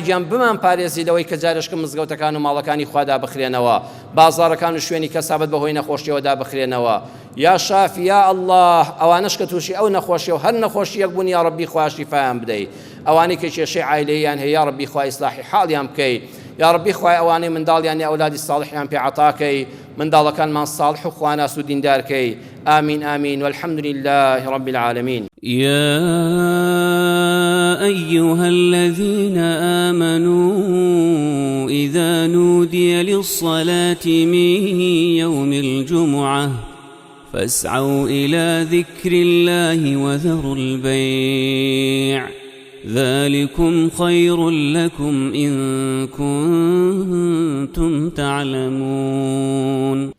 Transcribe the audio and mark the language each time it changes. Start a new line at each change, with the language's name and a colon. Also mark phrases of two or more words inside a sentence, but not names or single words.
Central Kurdish: گیان بمان پارێزی لەوەی کە جارشکە مزگەوتەکان و ماڵەکانی خوادا بخرێنەوە بازاڕەکان و شوێنی کەسابەت بەهۆی نەخۆشیەوەدا بخرێنەوە
Arabic: یا شافی یا ئەڵڵاه
Central Kurdish: ئەوانش کە تووشی ئەو نەخۆشیە و هەر نەخۆشیەک بوون یا ڕەبی خوا شیفایان بدەی ئەوانەی کە کێشەی عایلەیان هەیە یا ڕەبی خوا ئیسلاحی حاڵیان بکەی یا ربی خوای ئەوانەی منداڵیان ئەولادی ساڵحیان پێ عەتاکەی منداڵەکانمان ساڵح و خواناس و دیندارکەی
Arabic: آمین آمین والحمد لله رب العالمين. يا أيها الذين آمنوا إذا نودي للصلاة من يوم الجمعة فاسعوا إلى ذكر الله وذروا البيع ذلكم خير لكم إن كنتم تعلمون.